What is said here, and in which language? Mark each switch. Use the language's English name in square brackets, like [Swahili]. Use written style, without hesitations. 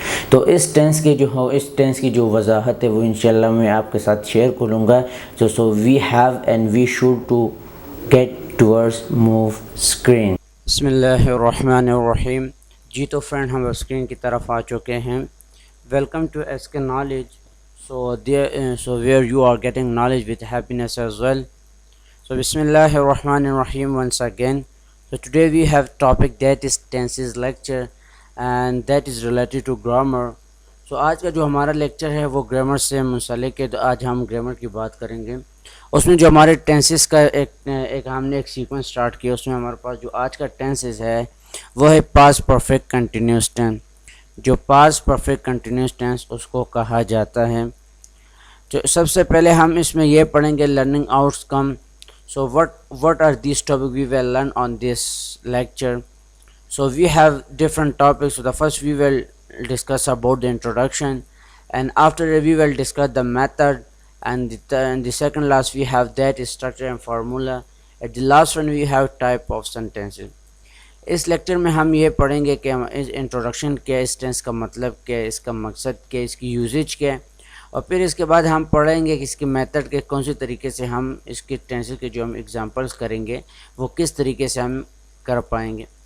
[Urdu] تو اس ٹینس کی جو وضاحت ہے وہ انشاءاللہ میں آپ کے ساتھ شیئر کروں گا. [English] So we have and we should to get towards move screen. [Arabic] بسم اللہ الرحمن الرحیم. [Urdu] جی تو فرینڈ ہم اسکرین کی طرف آ چکے ہیں. [English] Welcome to S K knowledge. So where you are getting knowledge with happiness as well. So Bismillah ar-Rahman ar-Rahim once again. So today we have topic that is tenses lecture and that is related to grammar. So [Urdu] آج کا جو ہمارا lecture ہے وہ grammar سے منسلک ہے, تو آج ہم گرامر کی بات کریں گے. اس میں جو ہمارے ٹینسز کا ایک ہم نے ایک سیکوینس سٹارٹ کیا, اس میں ہمارے پاس جو آج کا ٹینسز ہے وہ ہے پاسٹ پرفیکٹ کنٹینیوس ٹینس. جو پاسٹ پرفیکٹ کنٹینیوس ٹینس اس کو کہا جاتا ہے. تو سب سے پہلے ہم اس میں یہ پڑھیں گے learning outs come. [English] So what are these topics we will learn on this lecture. So we have different topics. So the first we will discuss about the introduction, and after that we will discuss the method, and the second last we have that is structure and formula. At the last one we have type of sentences. [Urdu] اس lecture میں ہم یہ پڑھیں گے کہ اس introduction کیا ہے, اس tennis کا مطلب کیا ہے, اس کا مقصد کیا ہے, اس کی یوزیج کیا ہے, اور پھر اس کے بعد ہم پڑھیں گے کہ اس کے میتھڈ کے کون سے طریقے سے ہم اس کے ٹینسز کے جو ہم ایگزامپلس کریں گے وہ کس طریقے سے ہم کر پائیں گے.